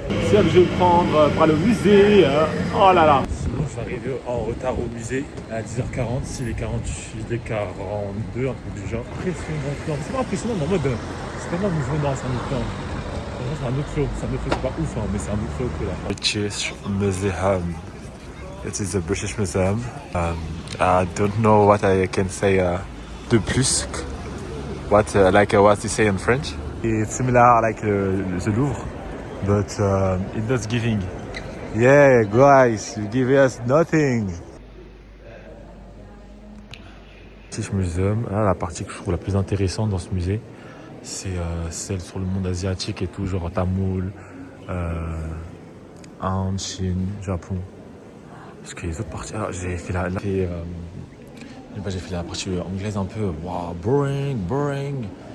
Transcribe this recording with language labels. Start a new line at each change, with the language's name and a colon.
French: C'est là que je vais prendre pour aller au musée. Oh là là. Sinon, je suis arrivé en retard au musée à 10h40. Il est 48, il est 42, un truc du genre. Impressionnant. C'est pas impressionnant, mais en mode. C'est tellement nouveau, non, c'est un autre plan. C'est un autre flow. C'est un autre flow, c'est pas ouf, hein, mais c'est un autre flow que là.
English: British Museum. It is a British Museum. I don't know what I can say
French: de plus.
English: What you say in French? It's similar like the Louvre, but it does giving. Yeah, guys, you give us nothing.
French: British Museum, là, la partie que je trouve la plus intéressante dans ce musée, c'est celle sur le monde asiatique et tout, genre Tamoul, Inde, Chine, Japon. Parce que les autres parties, alors j'ai fait j'ai fait la partie anglaise un peu, wow, boring.